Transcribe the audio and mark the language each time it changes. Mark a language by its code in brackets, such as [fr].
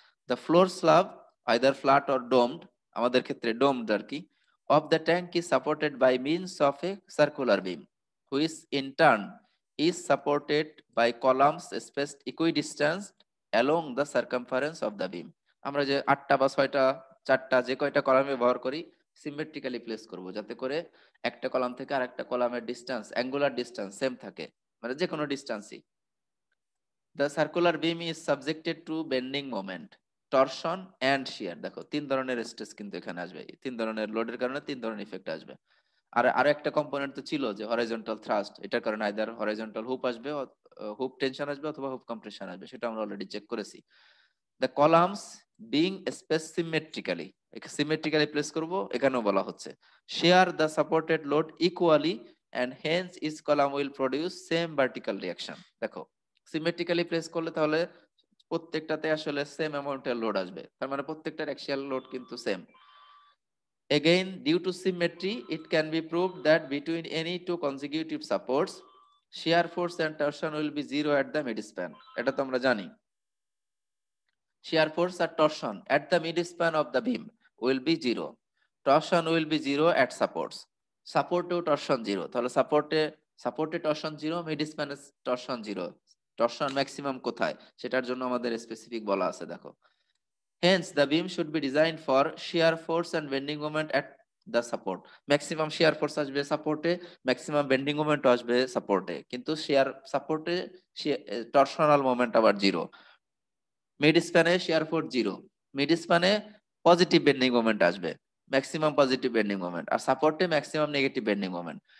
[en] The floor slab either flat or domed, [bn] আমাদের ক্ষেত্রে domed আর কি, [en] of the tank is supported by means of a circular beam which in turn is supported by columns spaced equidistant along the circumference of the beam। [bn] আমরা যে 8টা বা 6টা 4টা যে কয়টা কলাম ব্যবহার করি সিমেট্রিক্যালি প্লেস করব, যাতে করে একটা কলাম থেকে আরেকটা কলামের ডিসটেন্স, অ্যাঙ্গুলার ডিসটেন্স সেম থাকে, মানে যে কোনো ডিসটেন্সই। [en] The circular beam is subjected to bending moment, torsion and shear। [bn] দেখো তিন ধরনের স্ট্রেস কিন্তু এখানে আসবে, তিন ধরনের লোডের কারণে তিন ধরনের ইফেক্ট আসবে। আর আরো একটা কম্পোনেন্ট তো ছিল যে হরাইজন্টাল থ্রাস্ট, এটার কারণে আইদার হরাইজন্টাল হুপ আসবে, হুপ টেনশন আসবে অথবা হুপ কম্প্রেশন আসবে, সেটা আমরা অলরেডি চেক করেছি। [en] The columns being spaced symmetrically, [bn] symmetrically place করব, এখানেও বলা হচ্ছে [en] share the supported load equally and hence each column will produce same vertical reaction. [bn] দেখো সিমেট্রিক্যালি প্লেস করলে তাহলে প্রত্যেকটাতে আসলে সেম অ্যামাউন্টের লোড আসবে, তার মানে প্রত্যেকটার অ্যাক্সিয়াল লোড কিন্তু same. [en] Again, due to symmetry, it can be proved that between any two consecutive supports, shear force and torsion will be zero at the midspan. [bn] এটা তো আমরা জানি। [en] Shear force or torsion at the midspan of the beam will be zero. Torsion will be zero at supports. Support to torsion zero. [bn] তাহলে সাপোর্টে [en] torsion zero, midspan torsion zero. [bn] Torsion maximum কোথায় সেটার জন্য আমাদের স্পেসিফিক বলা আছে দেখো। [en] Hence, the beam should be designed for shear force and bending moment at the support. [bn] Maximum shear force আসবে সাপোর্টে, maximum bending moment আসবে সাপোর্টে, কিন্তু shear সাপোর্টে টরশনাল মোমেন্ট আবার zero. Mid স্প্যানে shear force zero, mid স্প্যানে positive bending moment আসবে, maximum positive bending moment, আর সাপোর্টে maximum negative bending moment.